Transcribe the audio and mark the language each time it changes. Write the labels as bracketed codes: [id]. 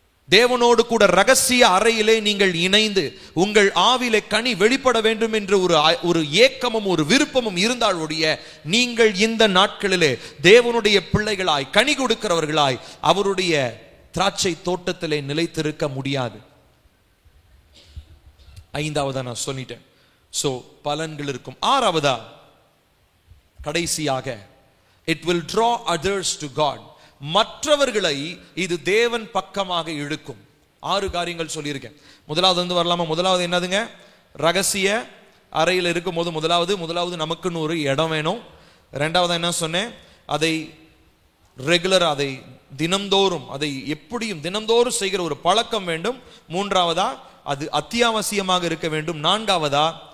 [ta] தேவனோடு கூட ரகசிய அறையிலே நீங்கள் இணைந்து உங்கள் ஆவிலே கனி வெளிப்பட வேண்டும் என்று ஒரு ஏக்கமும் ஒரு விருப்பமும் இருந்தால் ஒழிய நீங்கள் இந்த நாட்களிலே தேவனுடைய பிள்ளைகளாய் கனி கொடுக்கிறவர்களாய் அவருடைய திராட்சை தோட்டத்திலே நிலைத்திருக்க முடியாது. ஐந்தாவதா நான் சொல்லிட்டேன். சோ பலன்கள் இருக்கும். ஆறாவதா கடைசியாக, [en] it will draw others to God. [ta] மற்றவர்களை இது தேவன் பக்கமாக இழுக்கும். 6 காரியங்கள் சொல்லியிருக்கேன். முதலாவது வரலாமா? முதலாவது என்னதுங்க? ரகசிய அறையில் இருக்கும் போது முதலாவது நமக்குன்னு ஒரு இடம் வேணும். ரெண்டாவது என்ன சொன்னேன்? அதை ரெகுலர், அதை தினம்தோறும், அதை எப்படியும் தினம்தோறும் செய்கிற ஒரு பழக்கம் வேண்டும். மூன்றாவதா அது அத்தியாவசியமாக இருக்க வேண்டும். நான்காவதா